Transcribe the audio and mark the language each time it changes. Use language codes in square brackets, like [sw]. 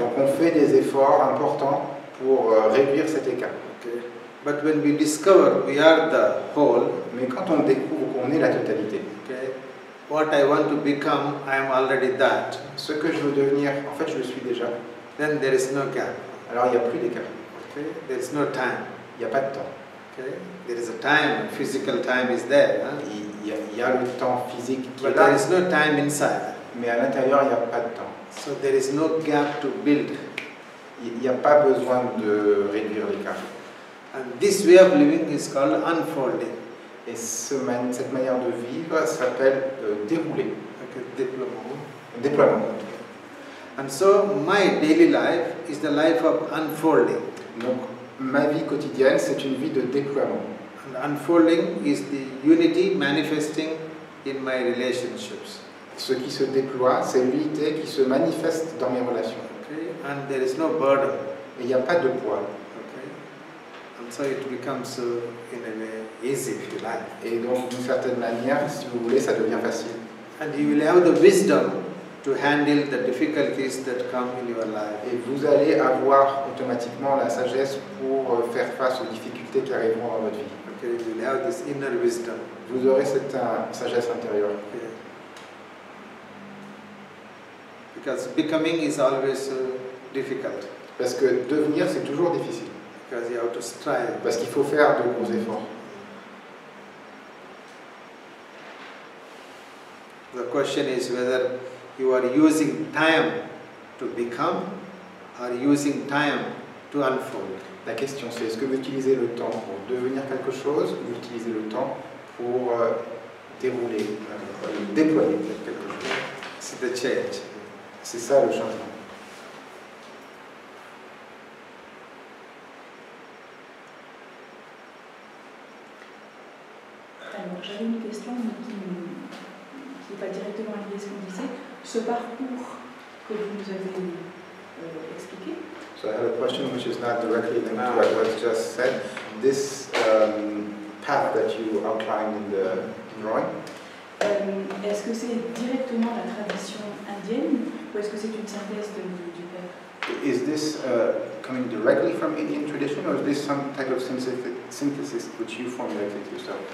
[fr] Donc on fait des efforts importants pour réduire cet écart. [en] Okay. But when we discover we are the whole, [fr] mais quand on découvre qu'on est la totalité, [en] okay, what I want to become, I am already that. [fr] Ce que je veux devenir, en fait, je le suis déjà. [en] Then there is no gap. [fr] Alors il n'y a plus d'écart. [en] Okay, there is no time. [fr] Il n'y a pas de temps. [en] Okay, there is a time. Physical time is there. Huh? [fr] Il y a le temps physique qui [en] But [fr] est là. [en] there is no time inside. [fr] Mais à l'intérieur, il n'y a pas de temps. [en] So there is no gap to build. [fr] Il n'y a pas besoin de réduire l'écart. [en] And this way of living is called unfolding. [fr] Et cette manière de vivre s'appelle dérouler. [en] Okay, [fr] Déploiement. [en] And so my daily life is the life of unfolding. [fr] Donc ma vie quotidienne, c'est une vie de déploiement. [en] And unfolding is the unity manifesting in my relationships. [fr] Ce qui se déploie, c'est l'unité qui se manifeste dans mes relations. [en] Okay, and there is no burden. [fr] Et il n'y a pas de poids. [en] Okay, and so it becomes in a way easy, if you like. [fr] Et donc d'une certaine manière, si vous voulez, ça devient facile. [en] And you will have the wisdom to handle the difficulties that come in your life. [fr] Et vous allez avoir automatiquement la sagesse pour faire face aux difficultés qui arriveront dans votre vie. [en] Okay, you will have this inner wisdom. [fr] Vous aurez cette sagesse intérieure. [en] Okay. Because becoming is always difficult. [fr] Parce que devenir, c'est toujours difficile. [en] Because you have to strive. [fr] Parce qu'il faut faire de gros efforts. [en] The question is whether you are using time to become or using time to unfold. [fr] La question c'est est-ce que vous utilisez le temps pour devenir quelque chose ou vous utilisez le temps pour dérouler, déployer quelque chose. [en] It's the change. [fr] C'est ça le changement. Alors j'avais une question mais qui n'est pas directement liée à ce qu'on disait. Ce parcours que vous nous avez expliqué. [en] So I have a question which is not directly linked to what was just said. This path that you outlined in the drawing. [fr] Est-ce que c'est directement la tradition indienne ou est-ce que c'est une synthèse du père? [en] Is this coming directly from Indian tradition or is this some type of synthesis which you formulated yourself?